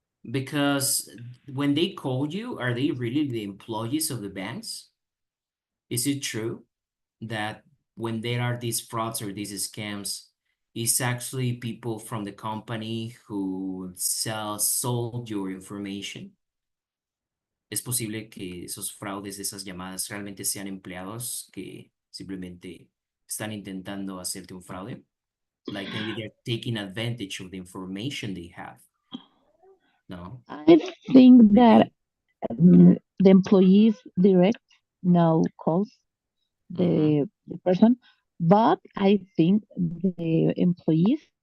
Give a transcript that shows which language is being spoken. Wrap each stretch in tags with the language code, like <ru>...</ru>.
<en>Because when they call you, are they really the employees of the banks? Is it true that when there are these frauds or these scams, it's actually people from the company who sold your information?</en> <es>¿Es posible que esos fraudes, esas llamadas realmente sean empleados que simplemente están intentando hacerte un fraude?</es> <en>Like maybe they're taking advantage of the information they have. No, I think that maybe. the employees direct now calls Mhm. the person, but I think the employees</en>